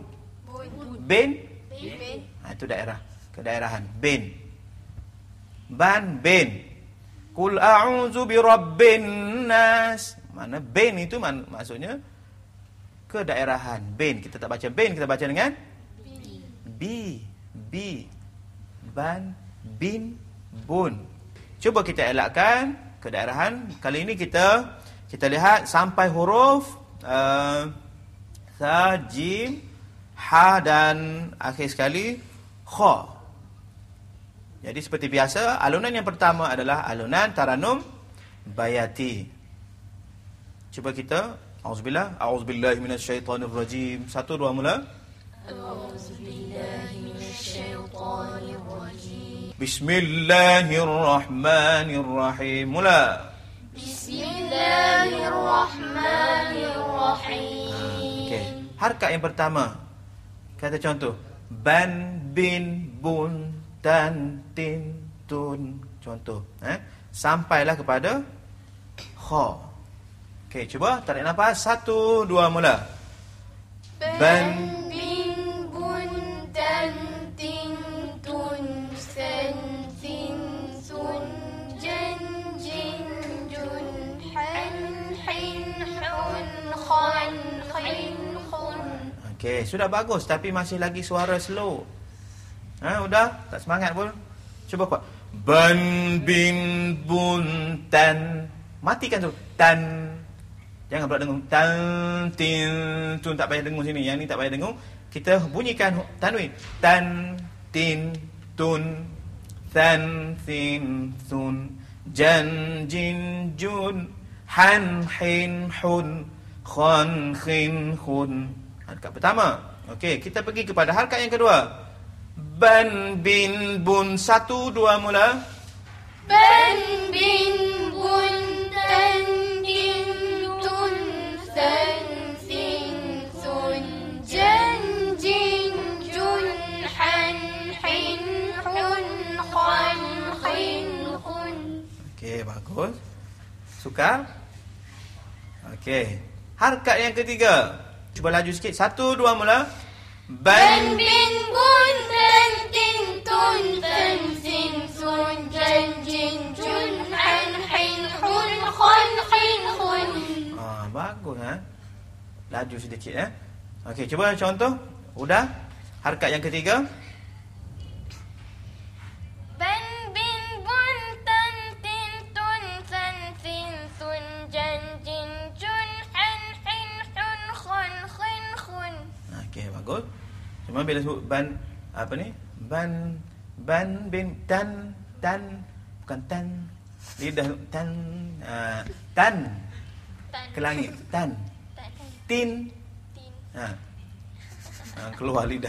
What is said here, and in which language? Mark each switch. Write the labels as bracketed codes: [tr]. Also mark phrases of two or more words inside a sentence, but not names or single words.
[ms] Bin. Itu daerah. Kedaerahan. Bin. [ar] بً، بٍ. قُلْ أَعُوذُ بِرَبِّ النَّاسِ. [ms] Mana bin itu maksudnya kedaerahan. [ar] بٍ. [ms] Kita tak baca bin, kita baca dengan bi. [ar] بِ. بً، بٍ, بٌ. [ms] Cuba kita elakkan kedaerahan. Kali ini kita lihat sampai huruf sa, jim, ha dan akhir sekali kha. Jadi seperti biasa, alunan yang pertama adalah alunan taranum bayati. Cuba kita [ar] أَعُوذُ بِاللَّهِ مِنَ الشَّيْطَانِ الرَّجِيمِ. [ms] 1 2 mula. [ar] أَعُوذُ بِاللَّهِ مِنَ الشَّيْطَانِ الرَّجِيمِ. بِسْمِ اللَّهِ الرَّحْمَٰنِ الرَّحِيمِ. [ms] Mula. [ar] بِسْمِ اللَّهِ الرَّحْمَٰنِ الرَّحِيمِ. [ms] Okey. Harakat yang pertama. Kata contoh. [ar] بً، بٍ, بٌ، تً، تٍ، تٌ. [ms] Contoh. Sampailah kepada kha. Okey, cuba tarik nafas. 1 2 mula. [ar] بً، بٍ, بٌ، تً، تٍ، تٌ، ثً، ثٍ, ثٌ، جً، جٍ، جٌ, حً، حٍ، حٌ، خً، خٍ، خٌ. [ms] Okey, sudah bagus tapi masih lagi suara slow. Udah, tak semangat pun. Cuba kuat. [ar] بً، بٍ، بٌ، تً. [ms] Matikan tu. Tan. Jangan pula dengung [ar] تً تٍ تٌ, [ms] tak payah dengung sini. Yang ni tak payah dengung. Kita bunyikan tanwin. [ar] تً تٍ تٌ ثً ثٍ ثٌ جً جٍ جٌ حً حٍ حٌ خً خٍ خٌ. [ms] Harkat pertama. Okey, kita pergi kepada harkat yang kedua. [ar] بً بٍ بٌ, [ms] 1 2 mula. [ar] بً بٍ بٌ تً تٍ تٌ ثً ثٍ ثٌ جً جٍ جٌ حً حٍ حٌ خً خٍ خٌ. [ms] Okey, bagus. Sukar? Okey. Harkat yang ketiga. Cuba laju sikit. 1 2 mula. [ar] بً بٍ بٌ تً تٍ تٌ ثً ثٍ ثٌ جً جٍ جٌ حً حٍ حٌ خً خٍ خٌ. [ms] Bagus Laju sedikit Okey, cuba contoh. Udah. Harkat yang ketiga. [ar] بً بٍ بٌ تً تٍ تٌ ثً ثٍ ثٌ جً جٍ جٌ حً حٍ حٌ خً خٍ خٌ. [ms] Okey, bagus. Cuma bila sebut ban apa ni? Ban bin tan bukan tan. Lidah tan tan ke langit, tan. Tin. Keluar lidah.